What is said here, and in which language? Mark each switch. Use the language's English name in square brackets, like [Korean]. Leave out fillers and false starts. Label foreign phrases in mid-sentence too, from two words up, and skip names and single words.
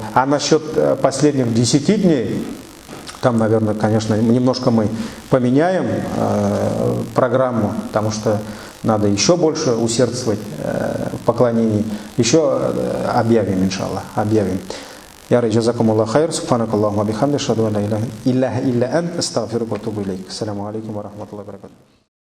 [Russian] А насчет последних 10 дней, там, наверное, конечно, немножко мы поменяем программу, потому что надо еще больше усердствовать в поклонении. Еще объявим, иншаллах, объявим. [Arabic] Я جزاكم الله خير، سبحانك اللهم بحمدك، أشهد لا إله إلا أنت، أستغفرك وأتوب إليك. السلام عليكم ورحمة الله وبركاته.